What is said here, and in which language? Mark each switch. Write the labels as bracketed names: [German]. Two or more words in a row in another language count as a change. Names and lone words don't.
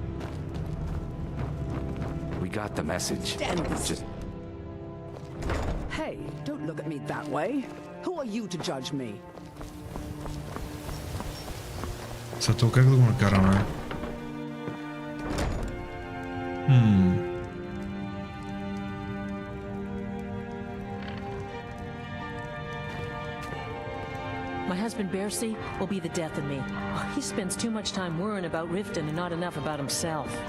[English] We got the message. Just... Hey, don't look at me that way. Who are you to judge me? [Bulgarian] Зато как да го накараме? [English] My husband Bercy will be the death of me. He spends too much time worrying about Riften and not enough about himself.